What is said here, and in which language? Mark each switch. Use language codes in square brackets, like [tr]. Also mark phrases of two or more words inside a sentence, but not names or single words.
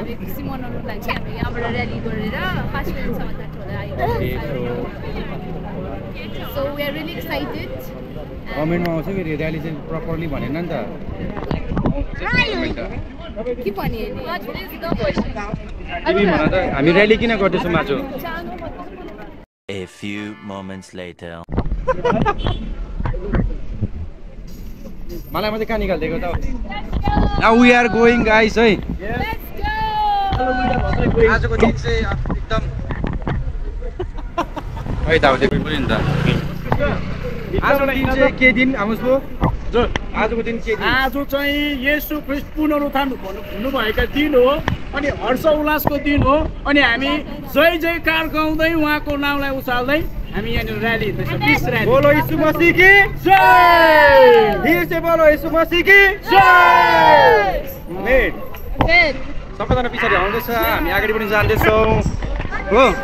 [ne] खुसी मनाउनुको लागि चाहिँ हामी यहाँबाट र्याली गरेर 5 मिनटसम्म जान्छ होला आइरहेको [en] so we are really excited [ne] कमेन्टमा आउँछ फेरि र्याली चाहिँ प्रपरली भनेन नि त के भने तिमी भन त हामी र्याली किन गर्दैछौँ माचो [en] A few moments later. [ne] मलाई मात्रै कहाँ निकाल्दिएको त [en] Now we are going guys [ne] है आजको दिन चाहिँ एकदम है त पनि नि त आजको दिन चाहिँ के दिन आउनुहोस् भो आजको दिन के दिन आज चाहिँ येशू ख्रीष्ट पुनरुत्थान हुनुभएका दिन हो अनि हर्ष उल्लासको दिन हो अनि हामी जय जयकार गाउँदै उहाँको नामलाई उचाल्दै हामी यहाँ र्याली हिँड्दैछौँ [en] peace rally [hi] बोलो यीशु मसीह की जय फिर से बोलो यीशु मसीह की जय [ne] आमेन सबैजना पछाडि आउँदैछ हामी अगाडि पनि जाँदैछौँ हो